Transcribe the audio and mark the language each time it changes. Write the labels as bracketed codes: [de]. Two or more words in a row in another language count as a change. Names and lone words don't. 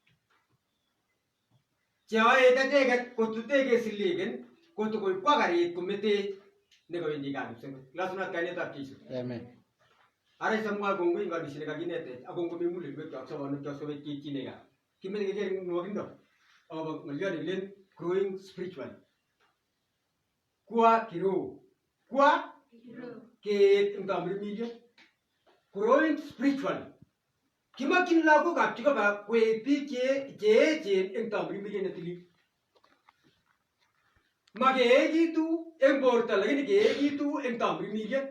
[kln] Cheyoe icheket kotutege silegen kotokoib kwa karit kometech nekowendi gaa kipsengwet. Lasima kainetab Jeiso. Ara isamwa kongoi ngalishe kakinetech ako ngomi mulelwekyok sobonwekyok sobet keitchine gaa. Kimenye keker nwokindo akobo ng'olyot nekilen [en] growing spiritually. [sw] Kwa kiroho. [kln] Kwa keet eng tamirmiriet. [en] Growing spiritually. [kln] Kimakyin lagokab Jehova koek biik cheechen eng tamirmiriet netilil. Makeekitu eng borto lakini keekitu eng tamirmiriet.